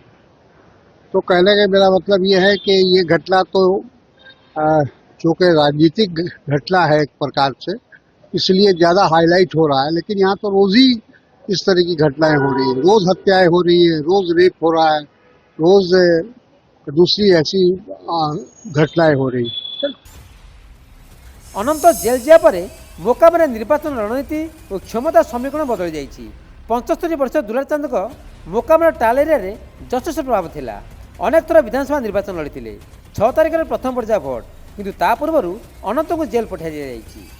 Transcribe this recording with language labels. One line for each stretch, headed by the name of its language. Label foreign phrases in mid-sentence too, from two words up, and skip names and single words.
Hindi: तो कहने का मेरा मतलब ये है कि ये घटना तो चूँकि राजनीतिक घटना है एक प्रकार से, इसलिए ज़्यादा हाईलाइट हो रहा है, लेकिन यहाँ तो रोज़ ही इस तरह की घटनाएं हो रही है। रोज हत्याएं हो रही है, रोज रेप हो रहा है, रोज दूसरी ऐसी घटनाएं हो रही है।
Odia: ଅନନ୍ତ ଜେଲ୍ ଯିବା ପରେ ମୋକାମାରେ ନିର୍ବାଚନ ରଣନୀତି ଓ କ୍ଷମତା ସମୀକରଣ ବଦଳି ଯାଇଛି। 75 ବର୍ଷ ଦୁଲାର ଚାନ୍ଦଙ୍କ ମୋକାମାର ଟାଲ ଏରିଆରେ ଯଥେଷ୍ଟ ପ୍ରଭାବ ଥିଲା। ଅନେକ ଥର ବିଧାନସଭା ନିର୍ବାଚନ ଲଢ଼ିଥିଲେ। 6 ତାରିଖରେ ପ୍ରଥମ ପର୍ଯ୍ୟାୟ ଭୋଟ, କିନ୍ତୁ ତା ପୂର୍ବରୁ ଅନନ୍ତଙ୍କୁ ଜେଲ୍ ପଠାଇ ଦିଆଯାଇଛି।